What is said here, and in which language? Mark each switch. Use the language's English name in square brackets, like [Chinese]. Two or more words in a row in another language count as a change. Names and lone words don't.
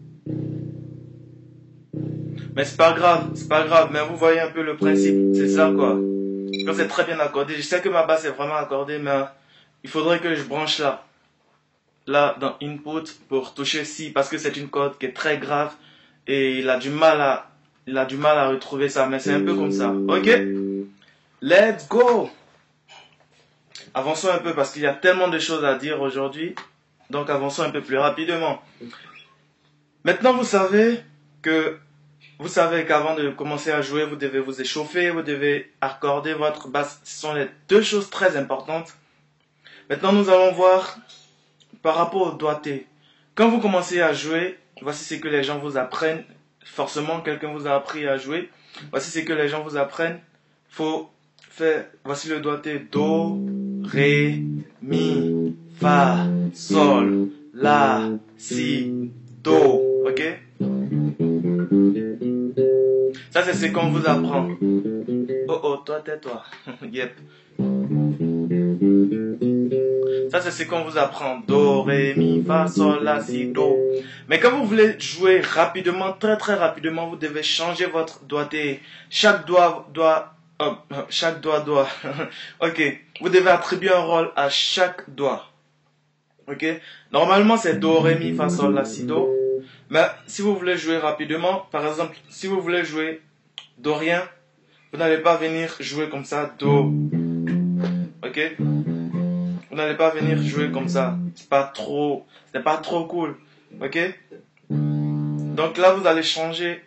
[French] Mais c'est pas grave, mais vous voyez un peu le principe, c'est ça quoi. Quand c'est très bien accordé, je sais que ma basse est vraiment accordée, mais il faudrait que je branche là dans input pour toucher si, parce que c'est une corde qui est très grave et il a du mal à retrouver ça, mais c'est un peu comme ça. [English] Ok, let's go. [French] Avançons un peu parce qu'il y a tellement de choses à dire aujourd'hui. Donc avançons un peu plus rapidement. Maintenant vous savez qu'avant de commencer à jouer, vous devez vous échauffer, vous devez accorder votre basse. Ce sont les deux choses très importantes. Maintenant nous allons voir par rapport au doigté. Quand vous commencez à jouer, voici ce que les gens vous apprennent. Forcément quelqu'un vous a appris à jouer. Voici ce que les gens vous apprennent. Voici le doigté do, ré, mi, fa, sol, la, si, do, ok? Ça c'est ce qu'on vous apprend. Oh oh, toi tais-toi. Yep. Ça c'est ce qu'on vous apprend. Do, ré, mi, fa, sol, la, si, do. Mais quand vous voulez jouer rapidement, très très rapidement, vous devez changer votre doigté. Chaque doigt doit chaque doigt. Ok, vous devez attribuer un rôle à chaque doigt. Ok, normalement c'est do, ré, mi, fa, sol, la, si, do. Mais si vous voulez jouer rapidement, par exemple, si vous voulez jouer do rien, vous n'allez pas venir jouer comme ça, do. Ok, vous n'allez pas venir jouer comme ça. C'est pas trop cool. Ok, donc là vous allez changer.